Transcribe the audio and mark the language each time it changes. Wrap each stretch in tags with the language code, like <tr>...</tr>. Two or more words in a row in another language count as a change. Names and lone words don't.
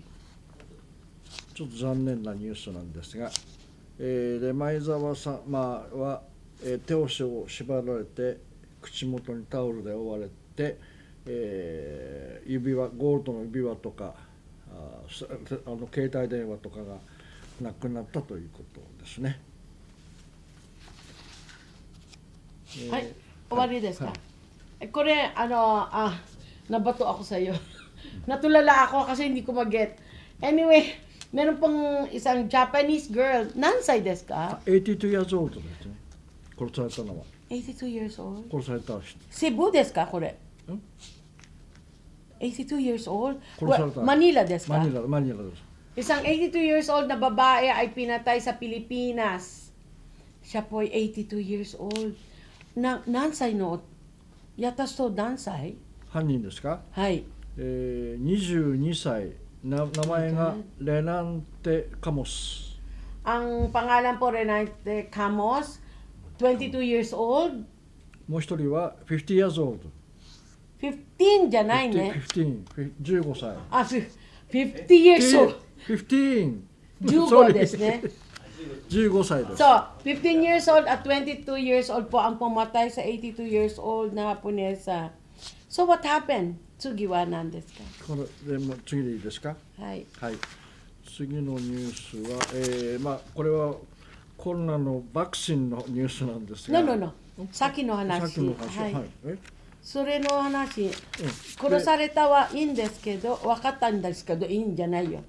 <ja>ちょっと残念なニュースなんですが、で前澤様は、手足を縛られて口元にタオルで覆われて、指輪ゴールドの指輪とか携帯電話とかがなくなったということですね。はい、終わりですか？</ja> <tl>これ nabato ako sa iyo. Natulala ako kasi hindi ko mag-get. Anyway, meron pang isang Japanese girl.</tl> <ja>何歳ですか?</ja> <en>82 years old</en> <ja>ですね。殺されたのは。</ja> <en>82 years old?</en> <ja>殺された人。セブですかこれ？</ja> <en>82 years old?</en> <ja>殺された。 Manila desu ka? Manila です。</ja> <tl>Isang</tl> <en>82 years old</en> <tl>na babae ay pinatay sa Pilipinas. Siya po ay</tl> <en>82 years old.</en> <ja>何歳の? Yatas to nansay? 犯人ですか？はい。 22歳。名前がレナンテ・カモス。</ja> <tl>Ang pangalan po Renante Camos,</tl> <en>22 years old.</en> <ja>もう一人は</ja> <en>50 years old。</en> <ja>15 じゃないね。 15歳。</ja> <en>50 years old。</en> <ja>15 ですね。 15歳です。</ja> <tl>So,</tl> <en>15 years old</en> <tl>at</tl> <en>22 years old</en> <tl>po ang pumatay sa</tl> <en>82 years old</en> <tl>na Japonesa.</tl> <en>So, what happened?</en> <ja>次は何ですか？これでも次でいいですか？はい。はい。次のニュースは、これはコロナのワクチンのニュースなんですが。 No. さっきの話。はい。それの話、殺されたはいいんですけど、分かったんですけど、いいんじゃないよ。</ja>